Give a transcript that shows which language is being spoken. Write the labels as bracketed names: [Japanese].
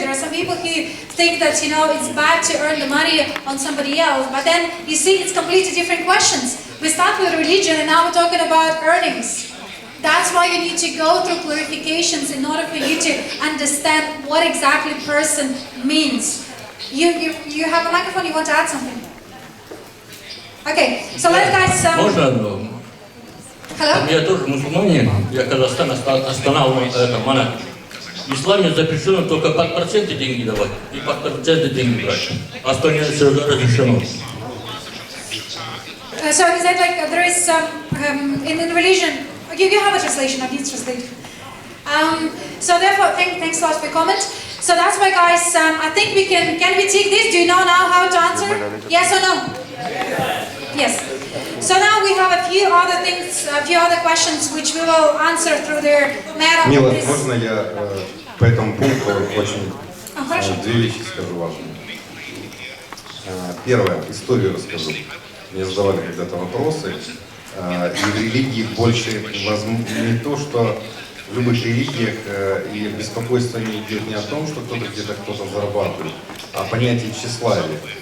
[English] There are some people who think that it's bad to earn the money on somebody else, but then you see it's completely different questions. We start with religion, and now we're talking about earnings. That's why you need to go through clarifications in order for you to understand what exactly person means. You have a microphone, you want to add something? Okay, so let's guys... [Russian] Можно? [English] Hello? [Russian] Я тоже мусульманин, я Казахстан, Астана, это Монак. В исламе запрещено только под проценты деньги давать и под проценты деньги брать. Остальное все разрешено. [English] So is that like there is in religion? You have a translation. I need to translate. So therefore, thanks a lot for your comment. So that's why, guys. I think we can we take this? Do you know now how to answer? Yes or no? Yes. So now we have a few other things, a few other questions which we will answer through their matter. [Russian] Мила, можно я по этому пункту очень две вещи скажу важные. Первое, историю расскажу. Мне задавали когда-то вопросы, и в религии больше не то, что в любых религиях и беспокойство не идет не о том, что кто-то где-то кто-то зарабатывает, а понятие тщеславия.